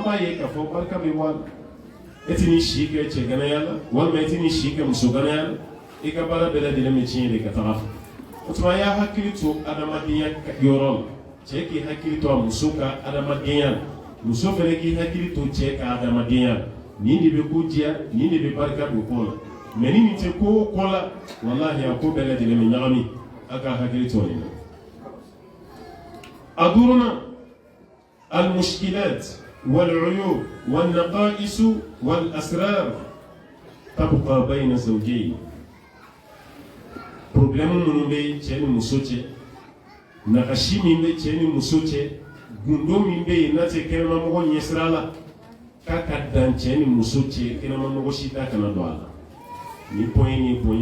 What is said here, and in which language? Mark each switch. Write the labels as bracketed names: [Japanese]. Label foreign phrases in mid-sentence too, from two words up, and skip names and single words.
[Bambara] b'a ye k'a fɔ barika bɛ bɔ a la e tɛ ni si kɛ cɛ ganaya la walima e tɛ ni si kɛ muso ganaya la i ka baara bɛɛ lajɛlen bɛ tiɲɛ de ka taga fɛ o tuma a y'a hakili to adamadenya yɔrɔ la cɛ k'i hakili to a muso ka adamadenya la muso fana k'i hakili to cɛ ka adamadenya la nin de bɛ ko diya nin de bɛ barika don ko la mais ni nin tɛ ko o ko la wallahi a ko bɛɛ lajɛlen bɛ ɲagami a ka hakili to nin na a duurunan [Arabic] المشكلات والعيوب والنقائص والأسرار تبقى بين زوجين [Bambara] problème minnu bɛ cɛ ni muso cɛ nagasi min bɛ cɛ ni muso cɛ gundo min bɛ yen n'a tɛ kɛnɛmamɔgɔ ɲɛsira la k'a ka dan cɛ ni muso cɛ kɛnɛmamɔgɔ si ta kana don a la ni point ni point